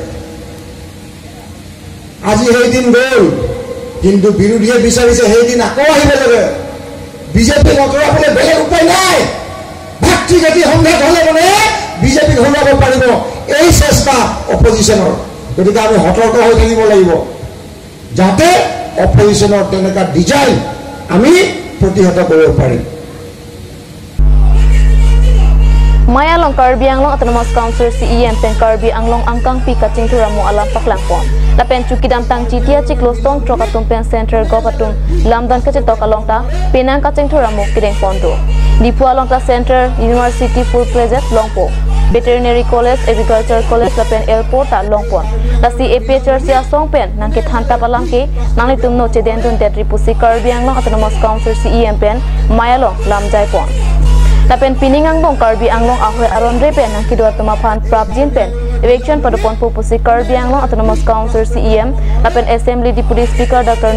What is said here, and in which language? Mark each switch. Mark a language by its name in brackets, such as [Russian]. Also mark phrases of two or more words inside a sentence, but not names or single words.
[Assamese] আজি সেই দিন গ'ল কিন্তু বিৰোধীয়ে বিচাৰিছে সেই দিন আকৌ আহিব লাগে বিজেপি নতৰাবলৈ বেলেগ উপায় নাই ভাতৃ জাতি সংঘাত হ'লে মানে বিজেপি ঘূৰাব পাৰিব এই চেষ্টা অপজিশ্যনৰ গতিকে আমি সতৰ্ক হৈ থাকিব লাগিব যাতে অপজিশ্যনৰ তেনেকুৱা ডিজাইন আমি প্ৰতিহত কৰিব পাৰিম [Karbi] Maya long Karbiang long [English] autonomous council CEM [Karbi] pen Karbiang angkang pi kaching thuramu alam paklang pon la pen chukidam tang chitia chiklostong trokatum pen center gopatum lamdan kache tokalong ta penang kaching thuramu kideng pondo dipu along ta [English] center university full project [Karbi] longpo [English] veterinary college agriculture college [Karbi] la pen airport ta longpon la CAP church ya song pen nang ke thanta palang ke nang litum no cheden dun tetri pusi Karbiang long [English] autonomous council CEM [Karbi] pen Maya long lamjai pon Lapen piningang bong Karbiang long ahoy aron repen nang kidwa tumaphan prapjin pen election padupon pupusi Karbiang long autonomous council CEM lapen [English] assembly deputy speaker Dr.